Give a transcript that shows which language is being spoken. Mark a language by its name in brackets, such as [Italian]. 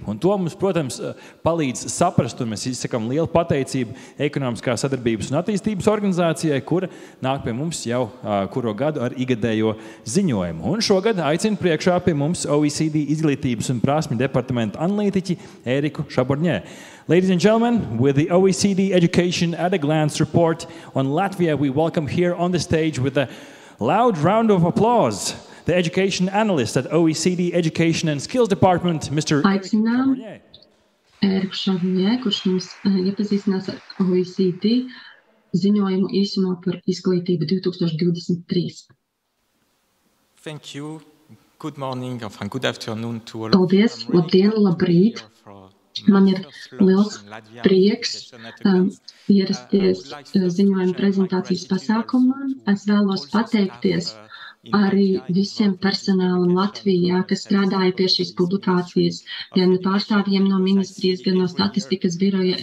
[Latvian] Un to mums, protams, palīdz saprast, un mēs izsakam lielu pateicību Ekonomiskās sadarbības un attīstības organizācijai, kura nāk pie mums jau kuro gadu ar igadējo ziņojumu. Un šogad aicinu priekšā pie mums OECD izglītības un prasmi departamenta analītiķi Ēriku Šaborņē. [English] Ladies and gentlemen, with the OECD Education at a Glance report on Latvia, we welcome here on the stage with a loud round of applause the education analyst at OECD Education and Skills Department, Mr. [Latvian] Aicinām Ēriku Šaborņē, kurš mums iepazīstinās ar OECD ziņojumu īsumā par izglītību 2023. [English] Thank you. Good morning, good afternoon to all. [Latvian] Paldies, labdien, labrīt. Man ir liels prieks ierasties ziņojuma prezentācijas pasākumā. Es vēlos pateikties arī visiem personālam Latvijā, kas strādāja pie šīs publikācijas, gan pārstāvjiem no ministrijas, gan no statistikas biroja.